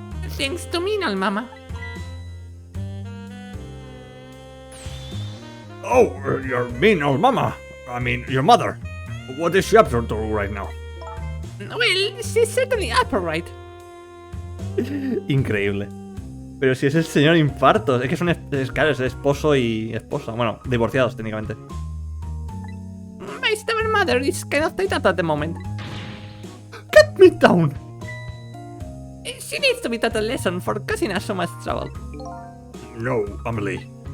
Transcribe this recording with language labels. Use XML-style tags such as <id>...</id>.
<en>Thanks to me, no, Mama. Oh, your mean old mama. I mean, your mother. What is she up to right now? Well, she's certainly up alright.</en> <es>Increíble. Pero si es el señor infarto. Es que son claro, es esposo y esposa. Bueno, divorciados técnicamente.</es> <en>My stubborn mother is kind of tied up at the moment. Get me down. She needs to be taught a lesson for causing us so much trouble. No, Amelie.</en>